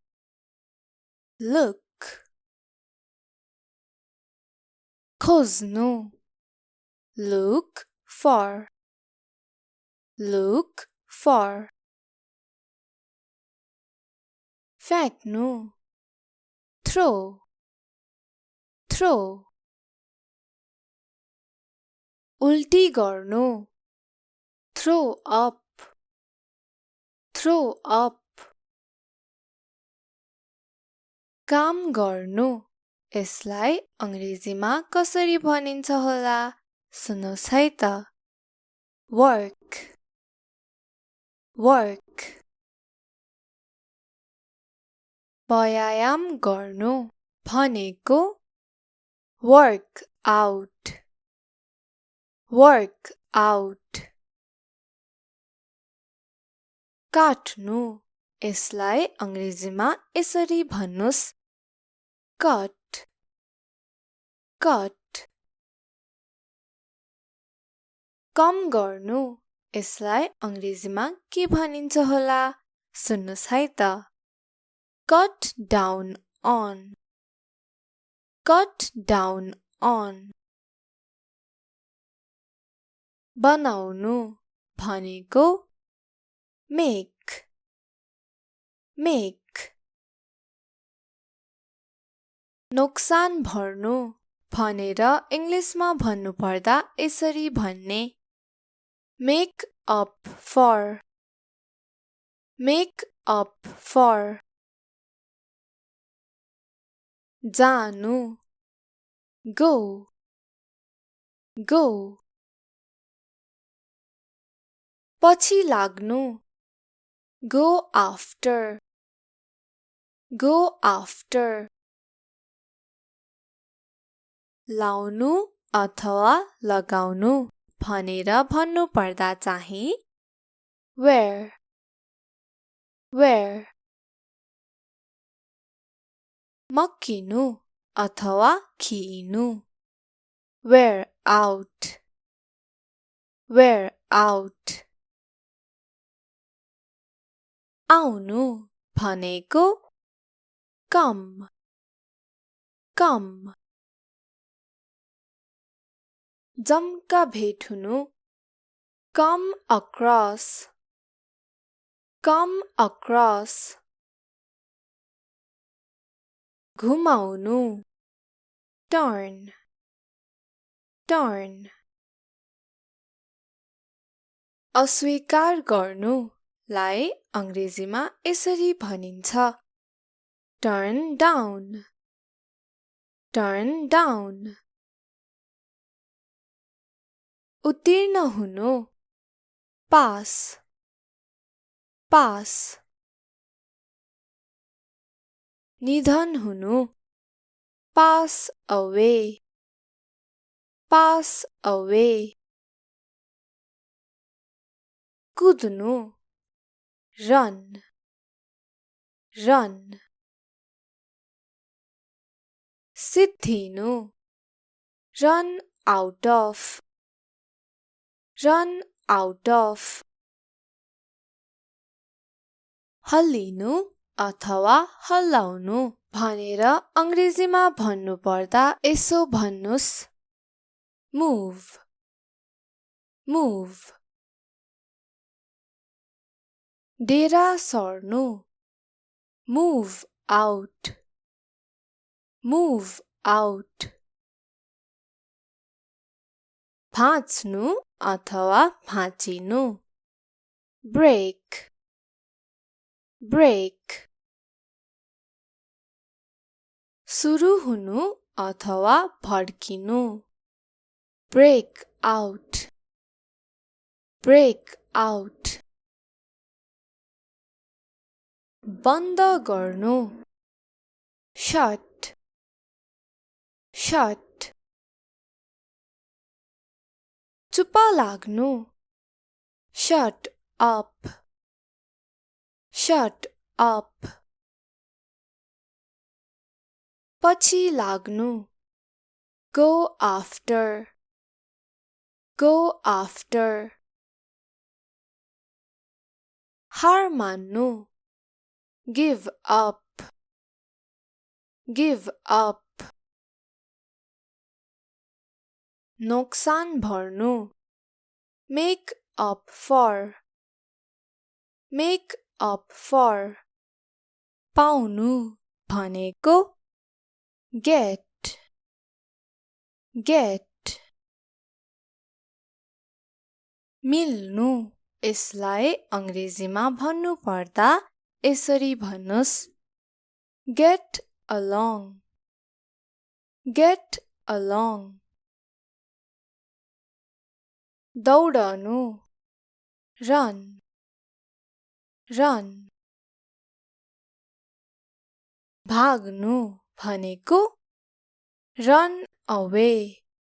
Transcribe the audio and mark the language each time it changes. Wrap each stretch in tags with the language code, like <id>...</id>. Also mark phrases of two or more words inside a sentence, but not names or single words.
<en>Look. खोज्नु look for. Look for. फ्याँक्नु throw. Throw.</en> <ne>उल्टी गर्नु</ne> <en>throw up. Throw up.</en> <ne>काम गर्नु यसलाई अंग्रेजीमा कसरी भनिन्छ होला सुन्नुस् है त work.</ne> <en>Work.</en> <ne>व्यायाम गर्नु भनेको</ne> <en>work out. Work out.</en> <ne>काट्नु यसलाई अंग्रेजीमा यसरी भन्नुस् cut.</ne> <en>Cut.</en> <ne>कम गर्नु यसलाई अंग्रेजीमा के भनिन्छ होला सुन्नुस् है त</ne> <en>cut down on. Cut down on.</en> <ne>बनाउनु भनेको make.</ne> <en>Make.</en> <ne>नोक्सान भर्नु भनेर इंग्लिशमा भन्नु पर्दा यसरी भन्ने</ne> <en>make up for. Make up for. जानु go. Go.</en> <ne>पछि लाग्नु</ne> <en>go after. Go after.</en> <ne>लाउनु अथवा लगाउनु भनेर भन्नु पर्दा चाहिँ wear.</ne> <en>Wear.</en> <ne>मक्किनु अथवा खिइनु</ne> <en>wear out. Wear out.</en> <ne>आउनु भनेको come.</ne> <en>Come.</en> <ne>जम्का भेट हुनु</ne> <en>come across. Come across. घुमाउनु turn. Turn.</en> <ne>अस्वीकार गर्नुलाई अंग्रेजीमा यसरी भनिन्छ</ne> <en>turn down. Turn down.</en> <ne>उत्तीर्ण हुनु pass.</ne> <en>Pass.</en> <ne>निधन हुनु</ne> <en>pass away. Pass away.</en> <ne>कुद्नु</ne> <en>run run</en> <ne>सिद्धिनु</ne> <en>run out of</en> <ne>हल्लिनु अथवा हल्लाउनु भनेर अंग्रेजीमा भन्नु पर्दा यसो भन्नुस् move</ne> <en>move</en> <ne>डेरा सर्नु</ne> <en>move out</en> <ne>भाँच्नु अथवा भाँचिनु break सुरु हुनु अथवा भड्किनु</ne> <en>break out</en> <ne>बन्द गर्नु</ne> <en>shut</en> <ne>चुप लाग्नु</ne> <en>shut up</en> <ne>पछि लाग्नु</ne> <en>go after</en> <ne>हार मान्नु</ne> <en>give up</en> <ne>नोक्सान भर्नु</ne> <en>make up</en> <ne>for पाउनु भनेको get मिल्नु यसलाई अंग्रेजीमा भन्नु पर्दा यसरी भन्नुस् get</ne> <en>along दौडनु run</en> <ne>भाग्नु भनेको</ne> <en>run away</en>